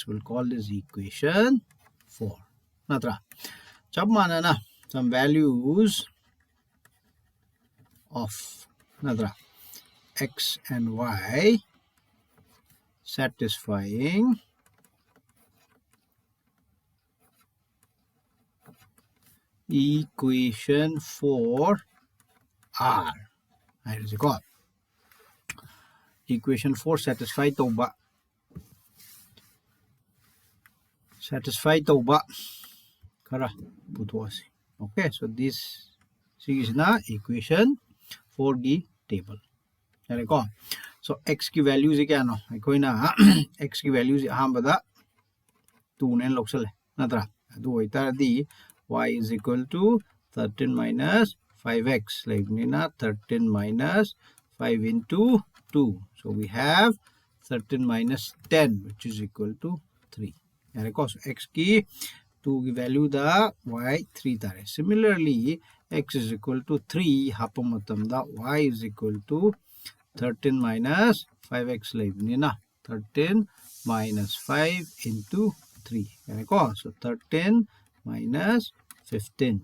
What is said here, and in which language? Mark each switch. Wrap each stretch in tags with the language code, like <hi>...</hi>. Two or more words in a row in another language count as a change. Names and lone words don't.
<en>We'll call this equation 4.</en> <mni>Chab manana</mni> <en>some values of x and y satisfying equation 4 are.</en> <mni>Equation 4 satisfied toba satisfy tauba kara putuasi.</mni> <en>Okay, so this is na equation for the table. So x ki value is</en> <mni>kya no aikoina</mni> <en>x ki value is</en> <mni>ahambada 2 nen loksale natra adu oitaradi</mni> <en>y is equal to 13 minus 5x</en> <mni>laibnina</mni> <en>13 minus 5 into 2, so we have 13 minus 10 which is equal to 3.</en> <mni>So x ki 2 ki value da y 3 tare.</mni> <en>Similarly x is equal to 3</en> <mni>hapamatam da</mni> <en>y is equal to 13 minus 5x</en> <mni>laibnina</mni> <en>13 minus 5 into 3. So 13 minus 15.</en>